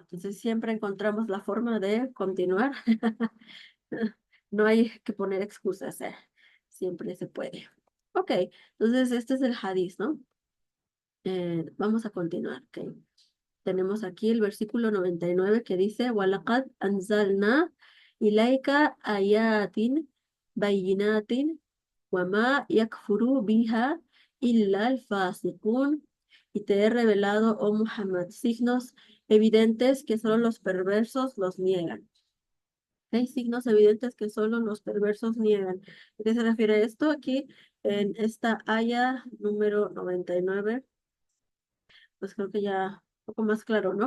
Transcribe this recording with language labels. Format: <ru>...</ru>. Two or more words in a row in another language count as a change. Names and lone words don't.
<es>Entonces siempre encontramos la forma de continuar. No hay que poner excusas, siempre se puede. Ok, entonces este es el hadith, ¿no? Vamos a continuar, ¿ok? Tenemos aquí el versículo 99 que dice,</es> <ar>وَلَقَدْ أَنزَلْنَا إِلَيْكَ آيَاتٍ بَيِّنَاتٍ وَمَا يَكْفُرُ بِهَا إِلَّا الْفَاسِقُونَ.</ar> <es>Y te he revelado, oh Muhammad, signos evidentes que solo los perversos los niegan. Hay signos evidentes que solo los perversos niegan. ¿A qué se refiere esto? Aquí en esta aya número 99, pues creo que ya un poco más claro, ¿no?</es>